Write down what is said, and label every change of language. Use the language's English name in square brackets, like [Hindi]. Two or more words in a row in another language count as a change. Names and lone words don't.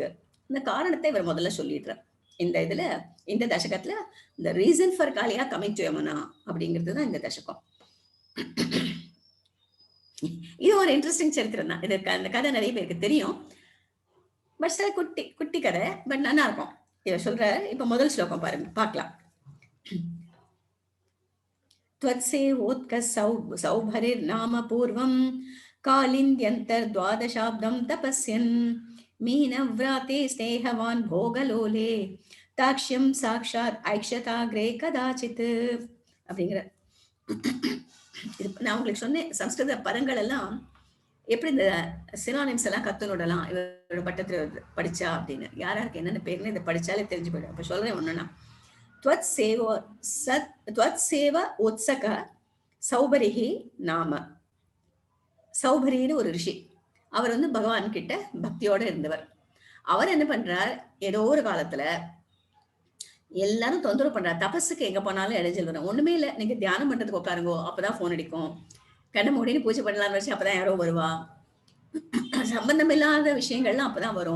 [Tamil] இந்த காரணத்தை இவர் முதல்ல சொல்லிடுறார். இந்த இதுல இந்த தசகத்துல இந்த [English] reason for Kaliya coming to Yamuna [Tamil] அப்படிங்கிறது தான் இந்த தசகம். இது ஒரு இன்ட்ரெஸ்டிங் சரித்திரம் தான். இது அந்த கதை நிறைய பேருக்கு தெரியும், பட் சில குட்டி குட்டி கதை, பட் நல்லா இருக்கும். இதை சொல்ற இப்ப முதல் ஸ்லோகம் பாருங்க, பார்க்கலாம். [Sanskrit] सौभरिर्नाम पूर्वं कालिन्द्यन्तर्द्वादशाब्दं तपस्यन् मीनव्राते स्नेहवान् भोगलोले ताक्ष्यं साक्षात् ऐक्षताग्रे कदाचित् அப்படிங்கிற. [Tamil] நான் உங்களுக்கு சொன்னேன் சம்ஸ்கிருத பதங்கள் எல்லாம் எப்படி இந்த சினானிம்ஸ் எல்லாம் கத்துனுடலாம் இவரோட பட்டத்துல படிச்சா அப்படின்னு. யாராருக்கு என்னென்ன பேர்னு இதை படிச்சாலே தெரிஞ்சு போயிடும். அப்ப சொல்றேன் ஒண்ணுன்னா, [Sanskrit] त्वत्सेव उत्सक सौबरिः नाम [Tamil] சௌபரின்னு ஒரு ரிஷி. அவர் வந்து பகவான் கிட்ட பக்தியோட இருந்தவர். அவர் என்ன பண்றார், ஏதோ ஒரு காலத்துல எல்லாரும் தொந்தரவு பண்றார். தபஸுக்கு எங்க போனாலும் இடைஞ்சல் வரும். ஒண்ணுமே இல்ல. நீங்க தியானம் பண்றதுக்கு உட்காருங்கோ. அப்பதான் ஃபோன் அடிக்கும். கண்ண மூடின்னு பூஜை பண்ணலாம்னு வச்சு அப்பதான் யாரோ வருவா. சம்பந்தம் இல்லாத விஷயங்கள்லாம் அப்பதான் வரும்.